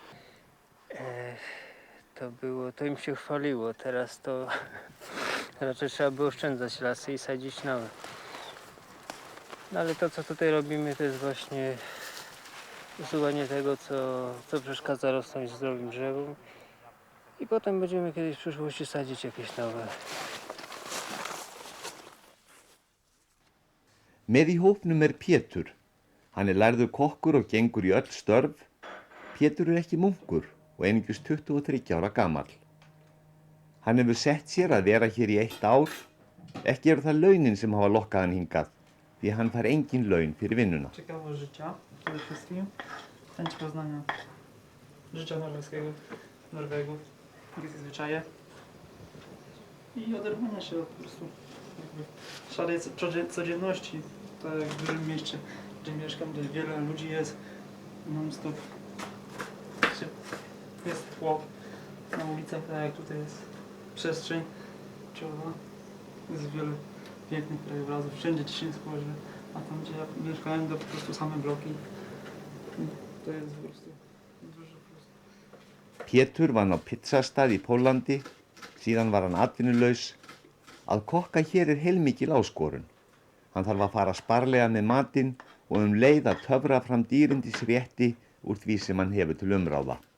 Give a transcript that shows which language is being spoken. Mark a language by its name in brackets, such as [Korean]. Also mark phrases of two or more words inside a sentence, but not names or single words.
[Polish] To im się chwaliło, teraz to raczej trzeba było oszczędzać lasy i sadzić nowe. No ale to, co tutaj robimy, to jest właśnie usuwanie tego, co przeszkadza rosnąć zdrowym drzewom i potem będziemy kiedyś w przyszłości sadzić jakieś nowe. [Icelandic] Með í hópnum er Pétur. Hann er lærður kokkur og gengur í öll störf. Pétur er ekki munkur og einungis 23 ára gamall. Hann hefur sett sér að vera hér í 1 ár. Ekki eru það launin sem hafa lokkað hann hingað, því hann fær engin laun fyrir vinnuna. [Polish] Ciekawość życia przede wszystkim, chęć poznania życia norweskiego, Norwegów, ich zwyczaje i oderwania się od po prostu szarej codzienności, tak jak w dużym mieście, gdzie mieszkam, gdzie wiele ludzi jest non-stop. Jest tłok na ulicach, tak jak tutaj jest przestrzeń czołowa, jest wiele pięknych krajobrazów, wszędzie ci się spojrzy, a tam gdzie ja mieszkałem to po prostu same bloki. To jest po prostu duży plus. [Icelandic] Pétur vann á pizzastað í Póllandi, síðan var hann atvinnulaus. Að kokka hér er heilmikil áskorun. Hann þarf að fara sparlega með matinn og leið að töfra fram dýrindisrétti úr því sem hann hefur til umráða.